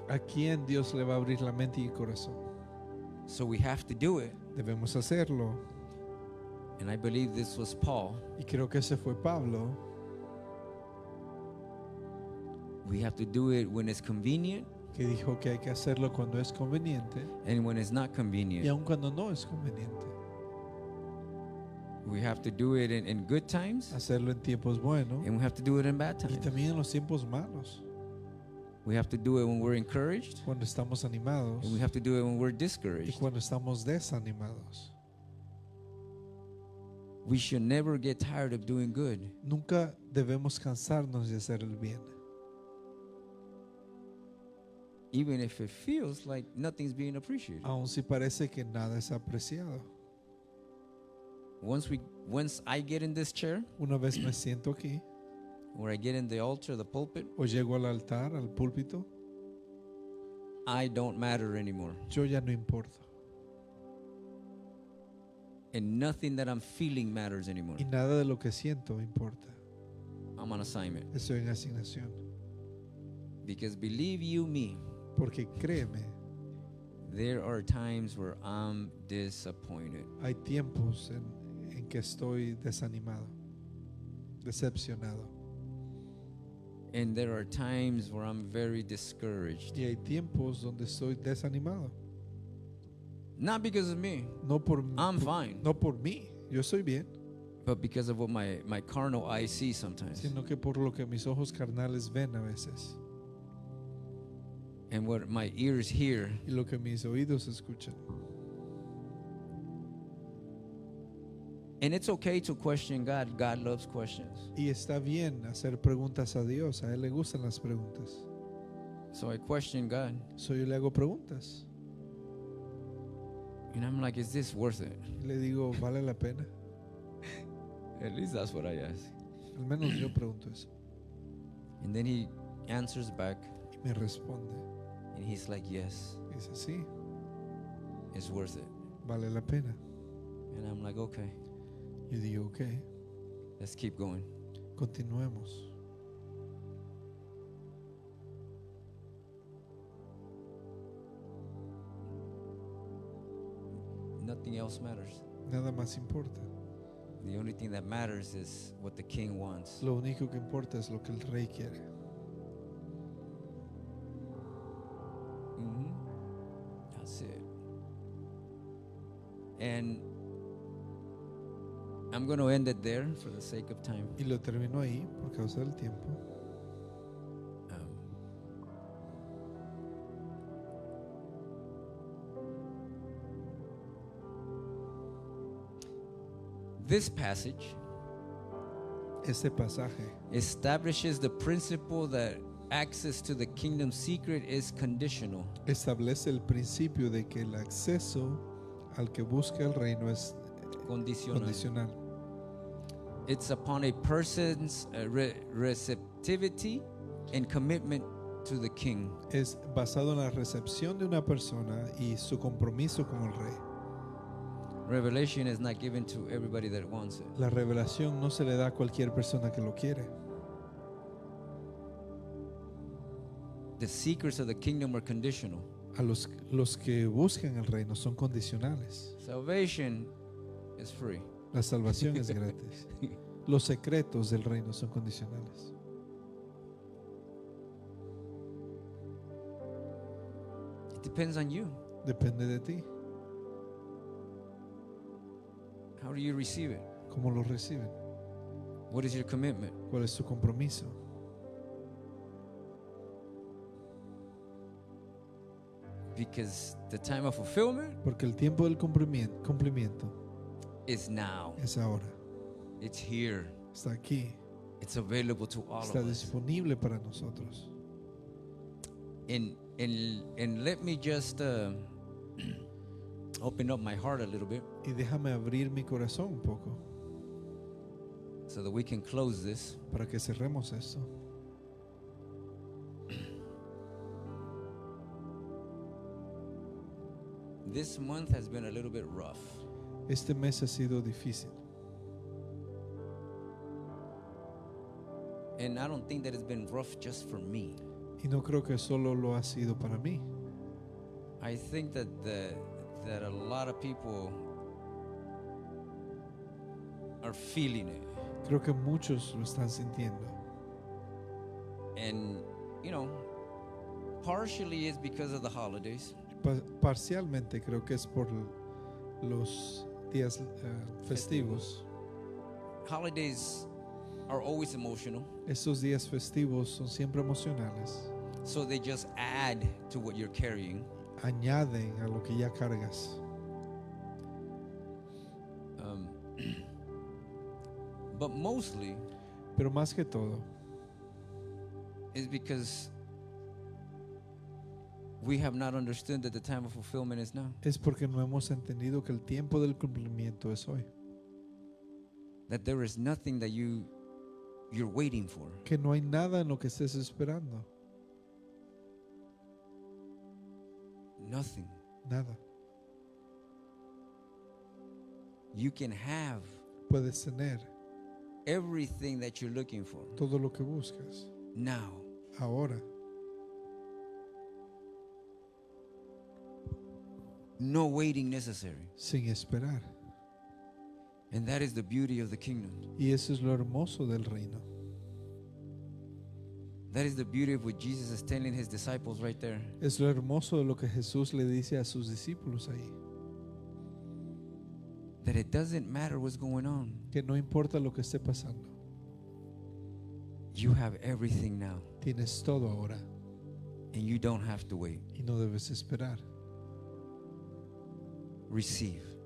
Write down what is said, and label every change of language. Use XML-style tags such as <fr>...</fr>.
<es>a quién Dios le va a abrir la mente y el corazón.</es> <en>So we have to do it.</en> <es>Debemos hacerlo.</es> <en>And I believe this was Paul.</en> <es>Y creo que ese fue Pablo.</es> <en>We have to do it when it's convenient</en> <es>Que dijo que hay que hacerlo cuando es conveniente</es> <en>and when it's not</en> <es>y</es> <en>convenient.</en> <es>aun cuando no es conveniente.</es> <en>We have to do it in good times</en> <es>Hacerlo en tiempos buenos</es> <en>and we have to do it in bad</en> <es>y</es> <en>times.</en> <es>también en los tiempos malos.</es> <en>We have to do it when we're encouraged</en> <es>Cuando estamos animados</es> <en>and we have to do it when we're</en> <es>y</es> <en>discouraged.</en> <es>cuando estamos desanimados.</es> <en>We should never get tired of doing good.</en> <es>Nunca debemos cansarnos de hacer el bien.</es> <en>Even if it feels like nothing's being appreciated.</en> <es>Aun si parece que nada es apreciado.</es> <en>Once I get in this chair,</en> <es>Una vez me siento aquí</es> <en>or I get in the altar, the pulpit,</en> <es>o llego al altar, al púlpito,</es> <en>I don't matter anymore.</en> <es>yo ya no importo.</es> <en>And nothing that I'm feeling matters anymore.</en> <es>Y nada de lo que siento importa.</es> <en>I'm on assignment.</en> <es>Estoy en asignación.</es> <en>Because believe you me,</en> <es>Porque créeme,</es> <en>there are times where I'm disappointed.</en> <es>hay tiempos en que estoy desanimado, decepcionado.</es> <en>And there are times where I'm very discouraged.</en> <es>Y hay tiempos donde estoy desanimado.</es> <en>Not because of me,</en> <es>No por,</es> <en>I'm fine.</en> <es>no por mí, yo estoy bien,</es> <en>but because of what my carnal eye sees sometimes.</en> <es>sino que por lo que mis ojos carnales ven a veces</es> <en>And what my ears hear.</en> <es>y lo que mis oídos escuchan.</es> <en>And it's okay to question God. God loves questions.</en> <es>Y está bien hacer preguntas a Dios, a Él le gustan las preguntas.</es> <en>So I question God.</en> <es>So yo le hago preguntas</es> <en>And I'm like, is this worth it?</en> <es>y le digo, ¿vale la pena?</es> <en>At least that's what I ask.</en> <es>Al menos yo pregunto eso.</es> <en>And then he answers back.</en> <es>Y Me responde.</es> <en>And he's like, yes,</en> <es>Dice, sí,</es> <en>it's worth it.</en> <es>vale la pena.</es> <en>And I'm like, okay,</en> <es>Yo digo, ok,</es> <en>let's keep going.</en> <es>continuemos.</es> <en>Nothing else matters.</en> <es>Nada más importa.</es> <en>The only thing that matters is what the king wants.</en> <es>Lo único que importa es lo que el rey quiere.</es> <en>That's it. And I'm going to end it there for the sake of time.</en> <es>Y lo termino ahí por causa del tiempo.</es> <en>This passage</en> <es>Este pasaje</es> <en>establishes the principle that access to the kingdom secret is conditional.</en> <es>establece el principio de que el acceso al que busca el reino es Condicional. condicional.</es> <en>It's upon a person's receptivity and commitment to the king.</en> <es>Es basado en la recepción de una persona y su compromiso con el rey.</es> <en>Revelation is not given to everybody that wants it.</en> <es>La revelación no se le da a cualquier persona que lo quiere.</es> <en>The secrets of the kingdom are conditional.</en> <es>A los que buscan el reino son condicionales.</es> <en>Salvation is free.</en> <es>La salvación es gratis. Los secretos del reino son condicionales.</es> <en>It depends on you.</en> <es>Depende de ti.</es> <en>How do you receive it?</en> <es>¿Cómo lo reciben?</es> <en>What is your commitment?</en> <es>¿Cuál es su compromiso?</es> <en>Because the time of fulfillment</en> <es>Porque el tiempo del cumplimiento</es> <en>is now.</en> <es>es ahora.</es> <en>It's here.</en> <es>Está aquí.</es> <en>It's available to all</en> <es>Está</es> <en>of us.</en> <es>disponible para nosotros.</es> <en>And let me just open up my heart a little bit</en> <es>Y déjame abrir mi corazón un poco</es> <en>so that we can close this.</en> <es>para que cerremos esto.</es> <en>This month has been a little bit rough.</en> <es>Este mes ha sido difícil.</es> <en>And I don't think that it's been rough just for me.</en> <es>Y no creo que solo lo ha sido para mí.</es> <en>I think that that a lot of people are feeling it.</en> <es>Creo que muchos lo están sintiendo.</es> <en>And, you know, partially it's because of the holidays.</en> <es>Parcialmente creo que es por los días festivos.</es> <en>Holidays are always emotional,</en> <es>Estos días festivos son siempre emocionales.</es> <en>so they just add to what you're carrying.</en> <es>Añaden a lo que ya cargas.</es> <en>But mostly</en> <es>Pero más que todo</es> <en>is because we have not understood that the time of fulfillment is now.</en> <es>es porque no hemos entendido que el tiempo del cumplimiento es hoy.</es> <en>That there is nothing that you're waiting for.</en> <es>Que no hay nada en lo que estés esperando.</es> <en>Nothing.</en> <es>Nada.</es> <en>You can have</en> <es>Puedes tener</es> <en>everything that you're looking for</en> <es>todo lo que buscas</es> <en>now.</en> <es>ahora.</es> <en>No waiting necessary.</en> <es>Sin esperar.</es> <en>And that is the beauty of the kingdom.</en> <es>Y eso es lo hermoso del reino.</es> <en>That is the beauty of what Jesus is telling his disciples right there.</en> <es>Es lo hermoso de lo que Jesús le dice a sus discípulos ahí.</es> <en>That it doesn't matter what's going on.</en> <es>Que no importa lo que esté pasando.</es> <en>You have everything now.</en> <es>Tienes todo ahora</es> <en>And you don't have to wait.</en> <es>y no debes esperar.</es> <en>Receive.</en>